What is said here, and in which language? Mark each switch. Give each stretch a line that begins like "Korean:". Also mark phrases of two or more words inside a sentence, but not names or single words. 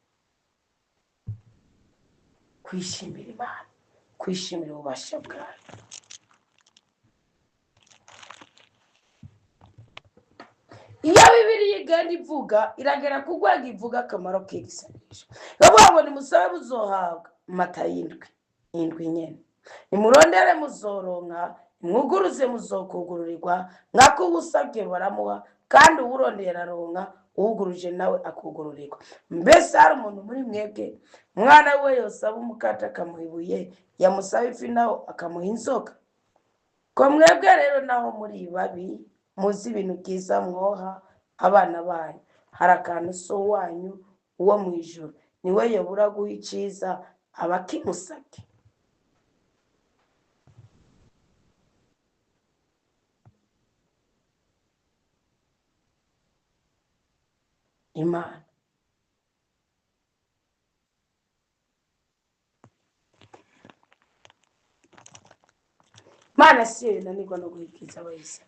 Rundi: Kwishimira Imana, kwishimira ububasha bwayo. Iyo Bibiliya igenda ivuga iragera ku rwego ivuga akamaro k'igisanisho. Bavuga ngo nimusabe muzohabwa, Matayo 7:7 nyene. Nimurondere muzoronka, nimwuguruze muzokugururirwa, nkako ubusabye baramuha, kandi uwurondera aronka, uwuguruje nawe akugururirwa. Mbese hari umuntu muri mwebwe umwana we yosaba umukate akamuha ibuye, yamusaba ifi naho akamuha inzoka? Ko mwebwe rero naho muri babi muzi ibintu byiza mwoha abana banyu, hari akantu so wanyu uwo mu ijuru niwe yobura guha iciza abakimusabye. Imana si yo inanirwa no guhigiza abayisabye.